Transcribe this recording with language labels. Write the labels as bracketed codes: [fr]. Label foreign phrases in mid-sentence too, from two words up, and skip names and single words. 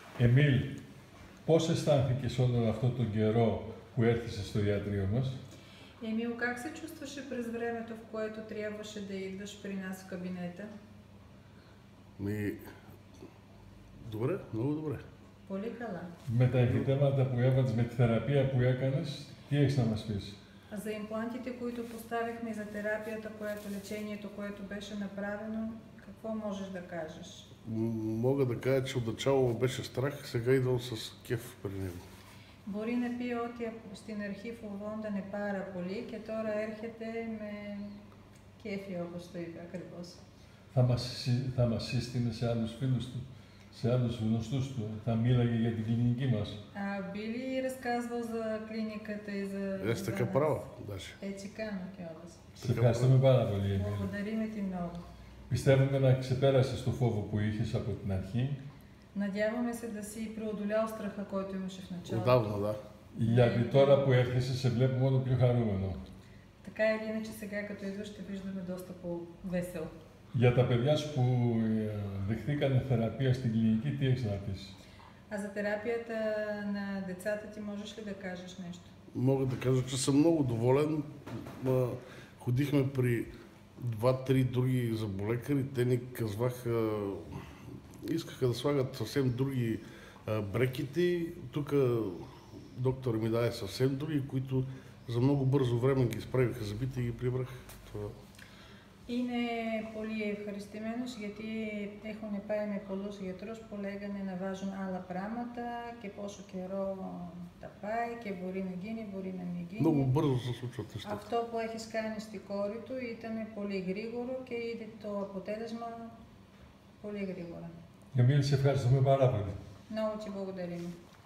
[el] Εμίλ, πώς αισθάνθηκες όλο αυτό τον καιρό που έρχεσαι στο ιατρείο μας? [bg] Емил, как се чувстваше през времето, в което трябваше да идваш при нас в кабинета? Добре, много добре. [el] Πολύ καλά. Με τα εμφυτέματα που έβαλες, με τη θεραπεία που έκανες, τι έχεις να μας πεις? [bg] За имплантите, които поставихме, и за терапията, лечението, което беше направено, какво можеш да кажеш? Мога да кажа, че отначало беше страх, сега идвам с кеф при него. [el] Μπορεί να πει ότι στην αρχή φοβόταν πάρα πολύ και τώρα έρχεται με κέφι, όπως το είπε ακριβώς. Θα μας σύστηνε σε άλλους φίλους του, σε άλλους γνωστούς του, θα μίλαγε για την κλινική μας? [bg] Би ли разказвал за клиниката и за... Аз така правя, даже. [el] Έτσι κάνω κιόλας. Σε ευχαριστούμε πάρα πολύ, Εμίλ. [bg] Благодариме ти много. [el] Πιστεύουμε να ξεπέρασες το φόβο που είχες από την αρχή. [bg] Надяваме се да си преодолял страха, който имаше в началото. Отдавна, да. [el] Γιατί τώρα που έρχεσαι σε βλέπουμε όλο πιο χαρούμενο. [bg] Така или иначе, сега като идваш, ще виждаме доста по-весел. [el] Για τα παιδιά σου που δεχθήκανε θεραπεία στην κλινική, τι έχεις να πεις? [bg] А за терапията на децата ти можеш ли да кажеш нещо? Мога да кажа, че съм много доволен. Ходихме при 2-3 други зъболекари. Те ни казваха, искаха да слагат съвсем други брекети. Тук доктор ми даде съвсем други, които за много бързо време ги изправиха зъбите и ги прибрах. Това. [el] Είναι πολύ ευχαριστημένος γιατί έχουν πάει με πολλούς γιατρούς που λέγανε να βάζουν άλλα πράγματα και πόσο καιρό τα πάει και μπορεί να γίνει, μπορεί να μην γίνει. [bg] Много бързо се случват нещата. [el] Αυτό που έχεις κάνει στη κόρη του ήταν πολύ γρήγορο και είδε το αποτέλεσμα πολύ γρήγορα. Εμίλ, σε ευχαριστούμε πάρα πολύ. [bg] Много ти благодарим.